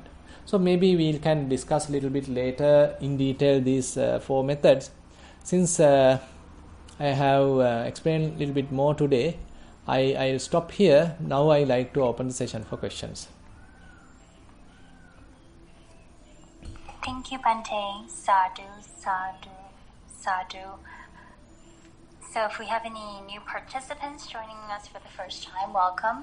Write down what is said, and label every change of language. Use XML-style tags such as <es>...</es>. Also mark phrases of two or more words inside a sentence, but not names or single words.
<en>So maybe we can discuss a little bit later in detail these 4 methods. Since I have explained a little bit more today, I'll stop here. Now I like to open the session for questions. Thank you, Bhante.</en> <pi>Sadhu, sadhu, sadhu.</pi> <en>So if we have any new participants joining us for the first time, welcome.</en>